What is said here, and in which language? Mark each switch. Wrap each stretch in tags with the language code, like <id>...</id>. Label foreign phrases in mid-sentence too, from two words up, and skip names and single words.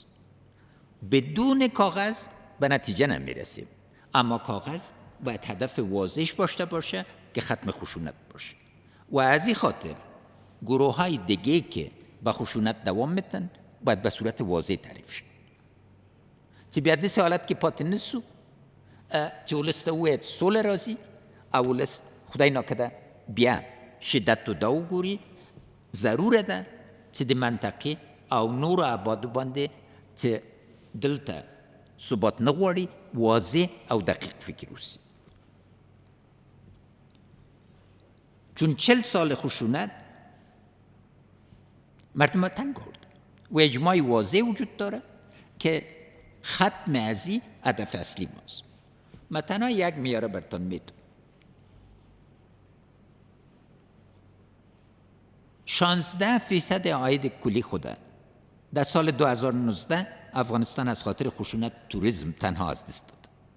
<fa>بدون کاغذ به نتیجه نمیرسیم، اما کاغذ باید هدف واضح داشته باشه که ختم خشونت باشه و از این خاطر گروه های دیگه که با خشونت دوام میتن باید به صورت واضح تعریف شد.</fa> <ps>چې بیا داسې حالت کې پاتې نه سو چې ولس ته ووایي سوله راځي او ولس خدای ناکده بیا شدت دا وګوري. ضروره ده چې د منطقې او نورو آبادو باندې چې دلته ثبات نه غواړي واضح او دقیق فکر وشي.</ps> <fa>چون 40 سال خشونت مردم تنگ آورد و اجماع واضح وجود داره که ختم ازی هدف اصلی ماست. من تنها یک معیار براتون میدم. 16% عاید کلی خوده در سال 2019 افغانستان از خاطر خشونت توریسم تنها از دست داد.</fa>